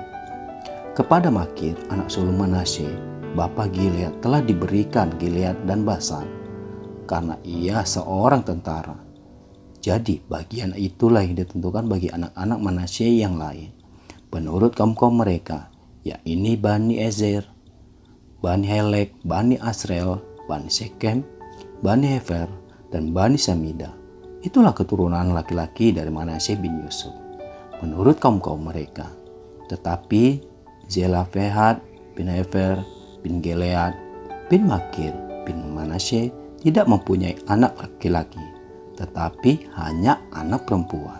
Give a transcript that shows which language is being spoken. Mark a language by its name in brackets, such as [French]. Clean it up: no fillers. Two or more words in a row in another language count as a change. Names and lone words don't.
[Indonesian] Kepada Makir, anak sulung Manasye, bapa Gilead, telah diberikan Gilead dan Basan, karena ia seorang tentara. Jadi bagian itulah yang ditentukan bagi anak-anak Manasye yang lain, menurut kaum-kaum mereka, yakni Bani Ezer, Bani Helek, Bani Asrel, Bani Sekem, Bani Hefer, dan Bani Samida. Itulah keturunan laki-laki dari Manasye bin Yusuf, menurut kaum-kaum mereka. Tetapi Zelafehad bin Hefer bin Gilead bin Makir bin Manasye tidak mempunyai anak laki-laki, tetapi hanya anak perempuan.